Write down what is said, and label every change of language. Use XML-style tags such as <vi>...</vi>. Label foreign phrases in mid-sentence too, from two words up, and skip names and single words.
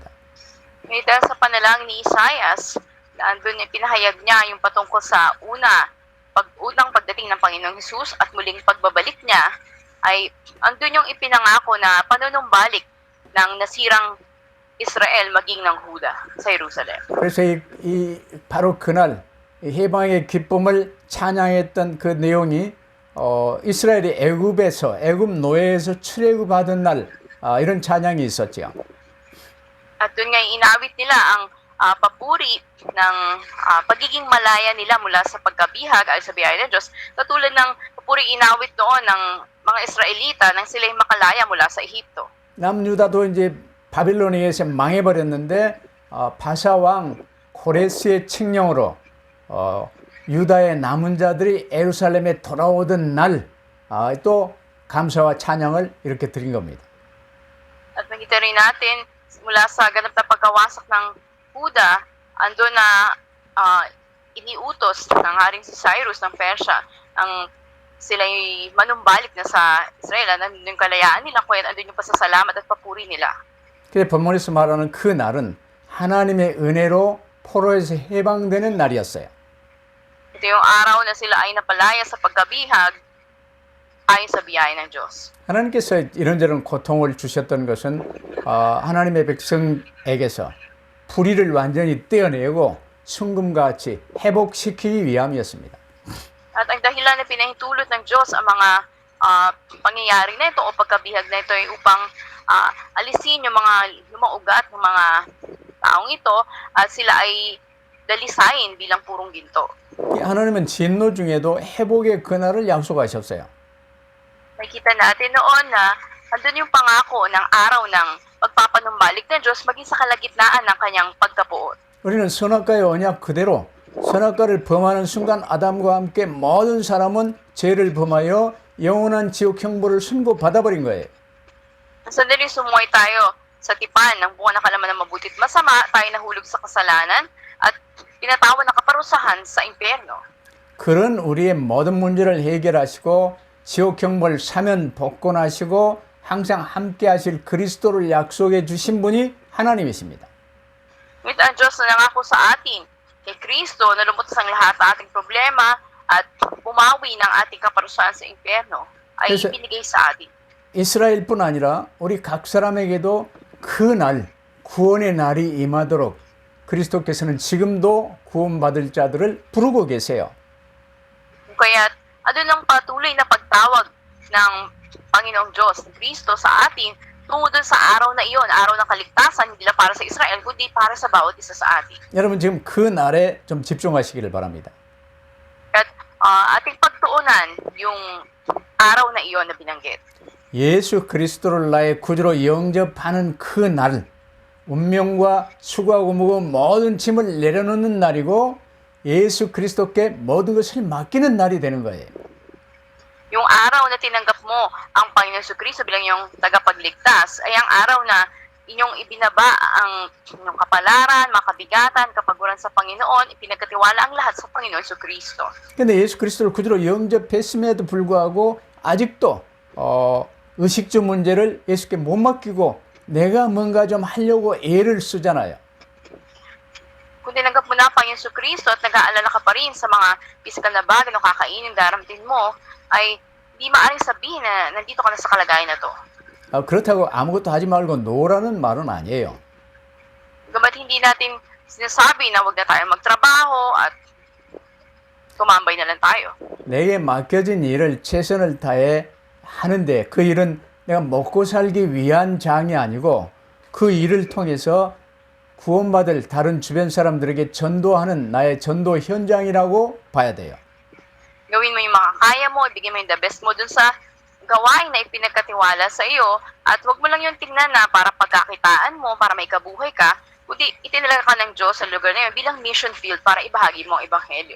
<tl>Ngunit dahil sa panalangin ni Isaias, andun yung pinahayag niya yung patungkol sa unang pagdating ng Panginoong Hesus at muling pagbabalik niya, ay andun yung ipinangako na panunumbalik ng nasirang Israel maging ng Huda sa Jerusalem.</tl> <ko>그래서 바로 그날 해방의 기쁨을 찬양했던 그 내용이 이스라엘이 애굽 노예에서 출애굽하던 날 이런 찬양이 있었죠.</ko> <tl>At doon nga inawit nila ang papuri ng pagiging malaya nila mula sa pagkabihag ay sa biyaya ng Diyos, katulad ng papuri inawit doon ng mga Israelita nang sila'y makalaya mula sa Ehipto.</tl> <ko>남유다도 이제 바빌로니아에서 망해버렸는데 바사왕 코레스의 칙령으로 유다의 남은 자들이 예루살렘에 돌아오던 날 또 감사와 찬양을 이렇게 드린 겁니다.</ko> <tl>At nakita rin natin mula sa ganap na pagkawasak ng Huda, ando na iniutos ng haring si Cyrus ng Persya ang sila'y manumbalik na sa Israel, nandun yung kalayaan nila, kaya andun yung pasasalamat at papuri nila.</tl> <ko>그래서 본문에서 말하는 그 날은 하나님의 은혜로 포로에서 해방되는 날이었어요.</ko> <tl>Ito yung araw na sila ay napalaya sa pagkabihag ayon sa biyaya ng Diyos.</tl> <ko>하나님께서 이런저런 고통을 주셨던 것은 하나님의 백성에게서 불의를 완전히 떼어내고 순금같이 회복시키기 위함이었습니다.</ko> <tl>At ang dahilan na pinahintulot ng Diyos ang mga pangyayari na ito o pagkabihag na ito ay upang alisin yung mga lumang ugat ng mga taong ito at sila ay dalisayin bilang purong ginto.</tl> <ko>하나님은 진노 중에도 회복의 그날을 약속하셨어요.</ko> <tl>Nakita natin noon na andun yung pangako ng araw ng pagpapanumbalik ng Diyos maging sa kalagitnaan ng kanyang pagkabuot.</tl> <ko>우리는 선악과의 언약 그대로 선악과를 범하는 순간 아담과 함께 모든 사람은 죄를 범하여 영원한 지옥 형벌을 선고받아버린 거예요.</ko> <tl>Sandaling sumuway tayo sa tipan ng buwan na kalaman ng mabutit masama, tayo nahulog sa kasalanan at tinatawag na kaparusahan sa impyerno.</tl> <ko>그런 우리의 모든 문제를 해결하시고 지옥 경보를 사면 복권하시고 항상 함께 하실 그리스도를 약속해 주신 분이 하나님이십니다.</ko> <tl>Ngunit ang Diyos na nangako sa atin, kay Kristo, na lumutas ang lahat ng ating problema at pumawi ng ating kaparusahan sa impyerno, ay</tl> <ko>그래서-</ko> <tl>ibinigay sa atin.</tl> <ko>이스라엘뿐 아니라 우리 각 사람에게도 그 날, 구원의 날이 임하도록 그리스도께서는 지금도 구원받을 자들을 부르고 계세요.</ko> <tl>Kaya ano lang patuloy na pagtawag ng Panginoong Diyos, Kristo sa atin, tungo dun sa araw na iyon, araw ng kaligtasan, hindi lang para sa Israel, kundi para sa bawat isa sa atin.</tl> <ko>여러분 지금 그 날에 좀 집중하시기를 바랍니다.</ko> <tl>At ating pagtuunan yung araw na iyon na binanggit.</tl> <ko>예수 그리스도를 나의 구주로 영접하는 그 날, 운명과 수고하고 무거운 모든 짐을 내려놓는 날이고 예수 그리스도께 모든 것을 맡기는 날이 되는 거예요.</ko> <tl>Yung araw na tinanggap mo ang Panginoon Kristo bilang yung tagapagligtas ay ang araw na inyong ibinaba ang inyong kapalaran, makabigatan, kapaguran sa Panginoon, ipinagkatiwala ang lahat sa Panginoon Kristo.</tl> <ko>근데 예수 그리스도를 구주로 영접했음에도 불구하고 아직도 의식주 문제를 예수께 못 맡기고 내가 뭔가 좀 하려고 애를 쓰잖아요.</ko> <tl>Kung tinanggap mo na ang Panginoon Kristo at nag-aalala ka pa rin sa mga pisikal na bagay na kakainin, daramtin mo, ay di maaaring sabihin na nandito ka na sa kalagayan na to.</tl> <ko>그렇다고 아무것도 하지 말고 노라는 말은 아니에요.</ko> <tl>Gamat hindi natin sinasabi na wag na tayo magtrabaho at tumambay na lang tayo.</tl> <ko>내게 맡겨진 일을 최선을 다해 하는데 그 일은 내가 먹고 살기 위한 장이 아니고 그 일을 통해서 구원받을 다른 주변 사람들에게 전도하는 나의 전도 현장이라고 봐야 돼요.</ko> <tl>Gawin mo yung makakaya mo, ibigay mo yung</tl> <en>the best</en> <tl>mo dun sa gawain na ipinagkatiwala sa iyo at wag mo lang yung tingnan na para pagkakitaan mo, para may kabuhay ka, kundi itinalaga ka ng Diyos sa lugar na yun bilang</tl> <en>mission field</en> <tl>para ibahagi mo ang ebanghelyo.</tl>